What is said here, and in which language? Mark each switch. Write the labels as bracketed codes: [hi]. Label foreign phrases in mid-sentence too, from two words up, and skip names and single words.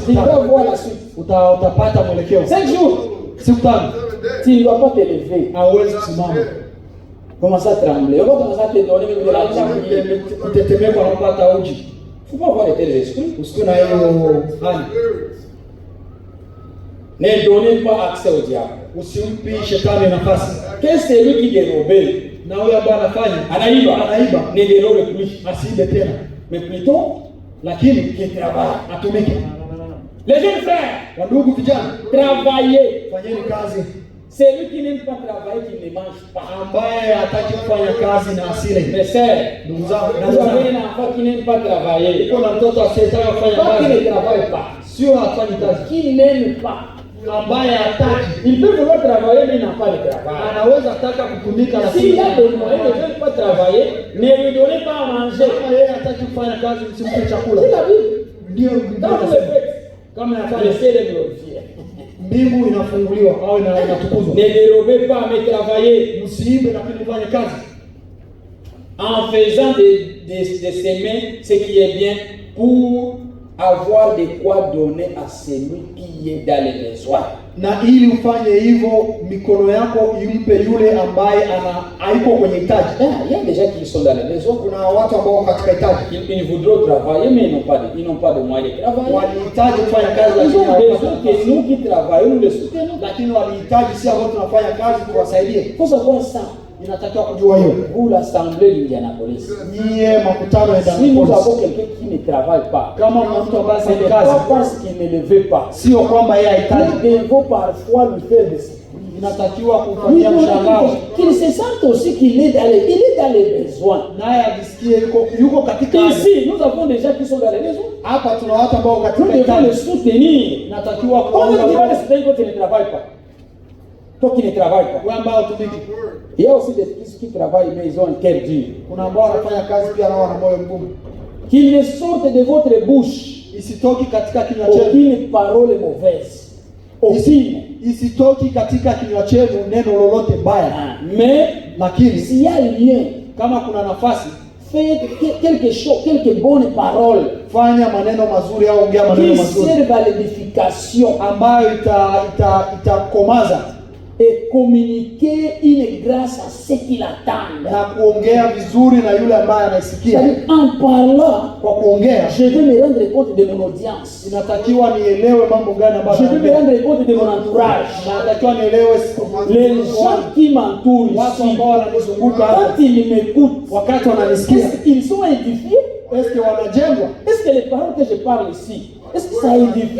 [fr] Tu vas [sw] tano. [fr] voir la suite. [sw] Utapata mwelekeo. [fr] 5 jours, [sw] Siku tano. [fr] tu ne dois pas te lever. [sw] Hauwezi kusimama. [fr] Commence à trembler. On va commencer à te donner même de l'argent. [sw] Kutetemeka na kupata uji. [fr] Il ne faut pas avoir de tels esprits. [sw] Usiku na hiyo hali. [fr] Ne donnez pas accès au diable. [sw] Usimpi shetani nafasi. [fr] Qu'est-ce que c'est lui qui dérobe? [sw] Na huyo ambaye anafanya Anaiba. [fr] Ne dérobe plus. [sw] asiibe tena. [fr] Mais plutôt, [sw] Lakini [fr] qu'il travaille. [sw] atumike. [fr] Les jeunes frères, [sw] Wandugu vijana, [fr] travaillez. [sw] fanyeni kazi. [fr] Celui qui n'aime pas travailler, qui ne mange pas. [sw] Ambaye hataki kufanya kazi na asile. [fr] Mes sœurs, [sw] Ndugu zangu, [fr] vous avez un enfant qui n'aime pas travailler. [sw] uko na mtoto asiyetaka kufanya [fr] Pas qui ne [sw] kazi, [fr] travaille pas. [sw] sio hafanyi kazi. [fr] Qui n'aime pas. [sw] Ambaye hataki, [fr] Il peut vouloir travailler, mais il n'a pas de travail. [sw] anaweza taka kutumika na [fr] S'il y a des moyens de ne pas travailler, ne lui donnez pas à manger. [sw] Kama yeye hataki kufanya kazi, msimpe chakula. [fr] C'est la Bible. [sw] Ndio [fr] Quand [sw] Biblia [fr] vous le [sw] inasema. [fr] faites, [sw] Kama [fr] le [sw] anafanya, [fr] ciel est glorifié. [sw] mbingu inafunguliwa au inatukuzwa. [fr] Ne dérobez pas, mais travaillez. [sw] Msiibe na kufanya kazi. [fr] En faisant de semer ce qui est bien pour avoir de quoi donner à celui qui est dans les besoins. [sw] Na ili ufanye hivyo, mikono yako impe yule ambaye haiko kwenye hitaji. [fr] Il y a des gens qui sont dans les besoins. [sw] Kuna watu ambao wako katika hitaji, [fr] Ils voudront travailler, mais ils n'ont pas de moyens de travailler. [sw] walihitaji kufanya kazi [fr] Ils [sw] lakini [fr] ont besoin [sw] hawapati. [fr] que nous qui travaillons, nous les soutenons. [sw] Lakini walihitaji si ambao tunafanya kazi tuwasaidie. [fr] Il faut savoir ça. [sw] Inatakiwa kujua hiyo. [fr] Vous, l'Assemblée d'Indianapolis, [sw] Nyie makutano ya [fr] si nous [sw] Indianapolis, [fr] avons quelqu'un qui ne travaille pas, [sw] kama mna mtu ambaye [fr] ce n'est [sw] hafanyi [fr] pas [sw] kazi, [fr] parce qu'il ne le veut pas. [sw] sio kwamba yeye hahitaji. [fr] Nous devons parfois lui faire des surprises. [sw] Inatakiwa [fr] Oui, [sw] kumfanyia mshangao, [fr] qu'il se sente aussi qu'il est dans les besoins. [sw] naye ajisikie yuko katika hali. [fr] Ici, nous avons des gens qui sont dans les besoins. [sw] Hapa tuna watu ambao [fr] Nous [sw] katika [fr] devons les [sw] hitaji. [fr] soutenir. [sw] Inatakiwa [fr] Comment tu vas [sw] kuwaunga [fr] les soutenir quand tu ne travailles pas? Toi qui ne travailles pas. [sw] wale ambao tumiki. [fr] Il y a aussi des petits qui travaillent, mais ils ont un cœur dur. [sw] Kuna ambao wanafanya kazi pia nao wana moyo mgumu. [fr] Qu'il ne sorte de votre bouche [sw] Isitoki katika kinywa chenu, [fr] aucune parole mauvaise. Aucune. [sw] isitoki katika kinywa chenu neno lolote baya, [fr] Mais [sw] lakini [fr] s'il y a lien, [sw] kama kuna nafasi, [fr] faites quelque chose, quelques bonnes paroles [sw] fanya maneno mazuri au ongea maneno [fr] qui [sw] mazuri [fr] servent à l'édification. [sw] ambayo itakomaza [fr] et communiquer une grâce à ceux qui l'attendent. [sw] na kuongea vizuri na yule ambaye anaisikia. [fr] C'est-à-dire, en parlant, [sw] Kwa kuongea [fr] je vais me rendre compte de mon audience. [sw] inatakiwa nielewe mambo gani ambayo [fr] Je vais me [sw] naongea. [fr] rendre compte de mon entourage. [sw] Natakiwa nielewe [fr] Les gens qui m'entourent [sw] watu [fr] ici, [sw] ambao wananizunguka hapa, [fr] quand ils m'écoutent, [sw] wakati wananisikia, [fr] est-ce qu'ils sont édifiés? est-ce que [sw] wanajengwa? [fr] Est-ce que les paroles que je parle ici, est-ce que ça édifie?